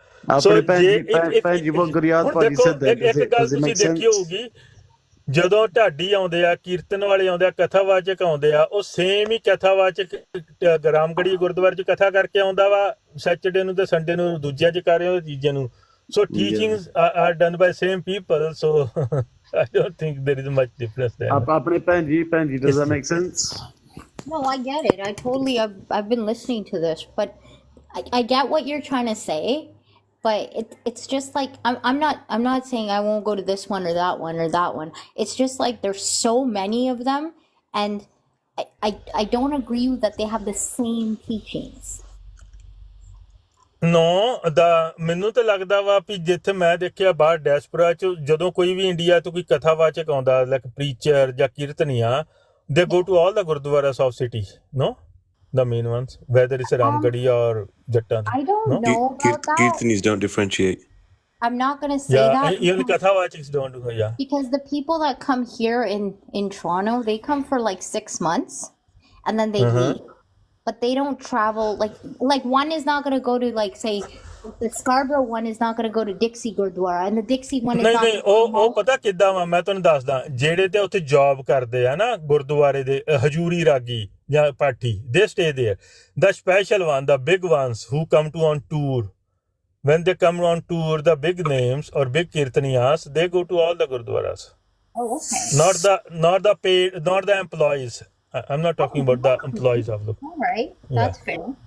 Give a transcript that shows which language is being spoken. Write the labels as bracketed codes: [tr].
[pa] ਆਪਣੇ ਭੈਣ ਜੀ ਉਹ ਗੁਰਿਆਤ ਭਾਜੀ [en] said that, [pa] ਇੱਕ ਗੱਲ ਤੁਸੀਂ ਦੇਖੀ ਹੋਊਗੀ, ਜਦੋਂ ਢਾਡੀ ਆਉਂਦੇ ਆ, ਕੀਰਤਨ ਵਾਲੇ ਆਉਂਦੇ ਆ, ਕਥਾਵਾਚਕ ਆਉਂਦੇ ਆ, ਉਹ ਸੇਮ ਹੀ ਕਥਾਵਾਚਕ ਰਾਮਗੜ੍ਹੀ ਗੁਰਦੁਆਰੇ 'ਚ ਕਥਾ ਕਰਕੇ ਆਉਂਦਾ ਵਾ, ਸੈਚਰਡੇ ਨੂੰ ਤੇ ਸੰਡੇ ਨੂੰ ਦੂਜਿਆਂ 'ਚ ਕਰ ਰਹੇ, ਤੀਜੇ ਨੂੰ. [en] So teachings are done by same people, so I don't think there is much difference there. [pa] ਆਪਣੇ ਭੈਣ ਜੀ, [en] does that make sense? No, I get it. I've been listening to this, but I get what you're trying to say. But it's just like, I'm not saying I won't go to this one or that one or that one. It's just like there's so many of them, and I don't agree that they have the same teachings. [pa] No, ਮੈਨੂੰ ਤਾਂ ਲੱਗਦਾ ਵਾ ਵੀ ਜਿੱਥੇ ਮੈਂ ਦੇਖਿਆ ਬਾਹਰ ਡੈਸਪੋਰਾ 'ਚ, ਜਦੋਂ ਕੋਈ ਵੀ ਇੰਡੀਆ ਤੋਂ ਕੋਈ ਕਥਾਵਾਚਕ ਆਉਂਦਾ, ਲਾਈਕ ਪ੍ਰੀਚਰ ਜਾਂ ਕੀਰਤਨੀਆ, [en] they go to all the gurdwaras of city, no? The main ones, whether it's Ramgarhi or Jattan. I don't know about that. Kirtanis don't differentiate. I'm not going to say that. Even Kathawachiks don't do it, Because the people that come here in Toronto, they come for like 6 months and then they leave. But they don't travel, like one is not going to go to, like, say, the Scarborough one is not going to go to Dixie Gurdwara, and the Dixie one is not [pa] ਨਹੀਂ ਉਹ ਪਤਾ ਕਿੱਦਾਂ ਵਾ, ਮੈਂ ਤੁਹਾਨੂੰ ਦੱਸਦਾ, ਜਿਹੜੇ ਤੇ ਉੱਥੇ ਜੌਬ ਕਰਦੇ ਆ ਨਾ ਗੁਰਦੁਆਰੇ ਦੇ, ਹਜੂਰੀ ਰਾਗੀ ਜਾਂ ਪਾਠੀ, [en] they stay there. The special one, the big ones who come on tour, when they come on tour, the big names or big kirtaniyas, they go to all the gurdwaras. Oh, okay. Not the paid, not the employees. I'm not talking about the employees of the. All right, that's fair.